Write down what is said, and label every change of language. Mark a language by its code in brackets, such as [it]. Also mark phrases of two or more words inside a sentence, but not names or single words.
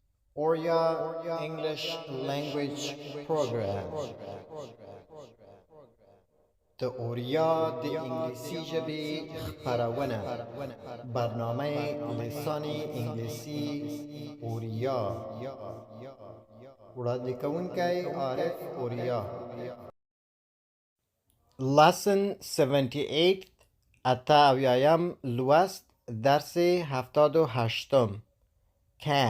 [en] Orya English language program. [ps] د اوریا د انگلیسی ژبې خپرونه [fa] برنامه لسانی انگلیسی [ps] اوریا وړاندې کوونکی عارف اوریا. Lesson 78 اته اویایم لوست درس 78 can.